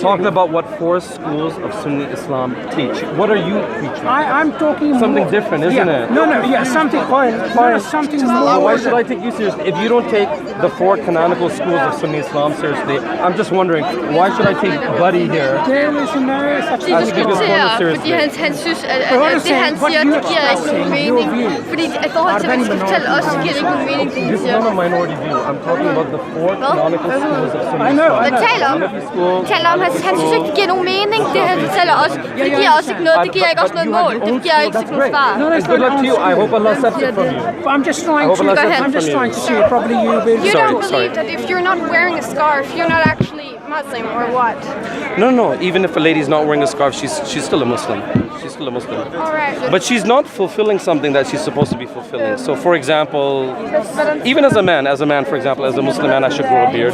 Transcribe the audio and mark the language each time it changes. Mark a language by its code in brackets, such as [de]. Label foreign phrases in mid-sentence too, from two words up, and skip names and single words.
[en] I'm talking about what 4 schools of Sunni Islam teach. What are you preaching? I'm talking Something more, different, isn't it? No, something Fine. something Well, more. why should I take you seriously? If you don't take the 4 canonical schools of Sunni Islam seriously, I'm just wondering, why should I take Buddy here? There is no such [da] De Altså, det er [en] thing. [da] diskuterer, [en] seriously. [da] fordi han synes, at [en] what [da] det [en] you're [da] han [en] saying, what [da] siger, [en] you're [da] det giver ikke nogen [en] expressing, [da] mening. [en] your views [da] Fordi i forhold til, hvad de skal fortælle os, så giver det ikke nogen mening, det [en] This [da] de [en] is [da] siger. [en] not a minority view. I'm talking about the 4 canonical schools of Sunni I know, Islam. [da] Hvad taler om? [en] Hanafi school, [da] Taler om, han synes ikke, det giver nogen mening, det han fortæller os. Det giver os ikke noget, det giver ikke os noget mål, det giver ikke nogen svar. [en] And good luck to you. I hope Allah accepts it from you. I'm just trying I hope Allah to. accepts I'm it from just you. trying to see, probably you will... You Sorry, don't sorry. believe that if you're not wearing a scarf, you're not actually Muslim or what? No. Even if a lady's not wearing a scarf, she's still a Muslim. She's still a Muslim. All right. But she's not fulfilling something that she's supposed to be fulfilling. So, for example, even as a man, for example, as a Muslim man, I should grow a beard.